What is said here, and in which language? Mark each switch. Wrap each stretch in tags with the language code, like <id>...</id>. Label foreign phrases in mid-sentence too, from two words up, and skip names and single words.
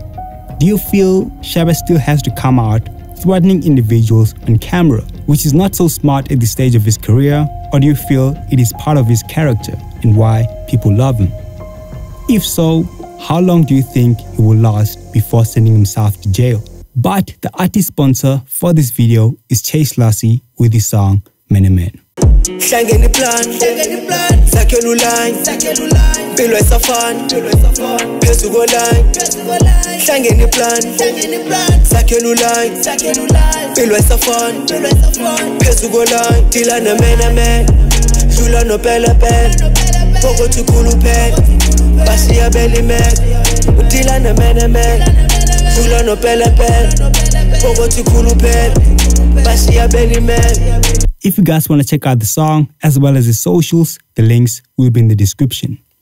<en>Do you feel Shebe still has to come out threatening individuals on camera, which is not so smart at this stage of his career, or do you feel it is part of his character and why people love him? If so, how long do you think he will last before sending himself to jail? But the artist sponsor for this video is Chase Lassie with his song Mene Mene.</en> <zu>Hlangene plan, sakhela uline, impilo esafana, phezu koline. Hlangene plan, sakhela uline, impilo esafana, phezu koline. Dila no mene mene, dlula no pele pele, pokothi khuluphela, bashiya beli mele. Dila no mene mene, dlula no pele pele, pokothi khuluphela, bashiya beli mele.</zu> <en>If you guys want to check out the song as well as the socials, the links will be in the description.</en>